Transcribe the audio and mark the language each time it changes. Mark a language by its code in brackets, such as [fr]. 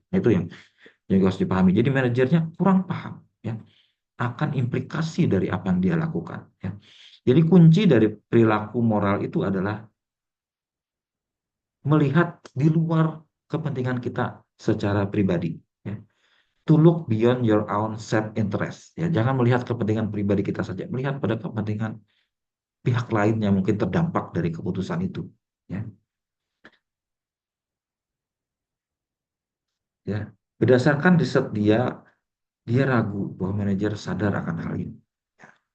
[id] Nah, itu yang juga harus dipahami. Jadi manajernya kurang paham ya akan implikasi dari apa yang dia lakukan. Ya. Jadi kunci dari perilaku moral itu adalah melihat di luar kepentingan kita secara pribadi. Ya. [en] To look beyond your own self interest. [id] Ya, jangan melihat kepentingan pribadi kita saja, melihat pada kepentingan pihak lain yang mungkin terdampak dari keputusan itu. Ya, ya. Berdasarkan riset dia ragu bahwa manajer sadar akan hal ini. Ya.